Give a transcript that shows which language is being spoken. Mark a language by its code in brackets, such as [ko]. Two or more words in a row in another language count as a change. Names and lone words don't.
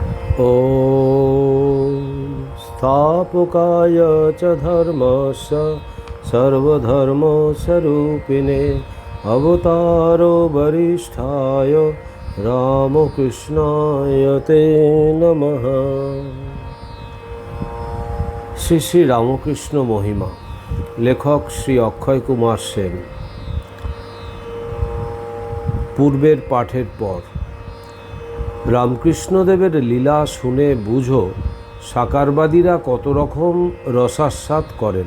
[sa] ॐ स्थापकाय च धर्मस्य सर्वधर्मस्वरूपिणे अवतारो वरिष्ठाय रामकृष्णाय ते नमः। [bn] শ্রী শ্রী রামকৃষ্ণ মহিমা। লেখক শ্রী অক্ষয় কুমার সেন। পূর্বের পাঠের পর রামকৃষ্ণদেবের লীলা শুনে বুঝো সাকারবাদীরা কত রকম রসাস্বাদ করেন।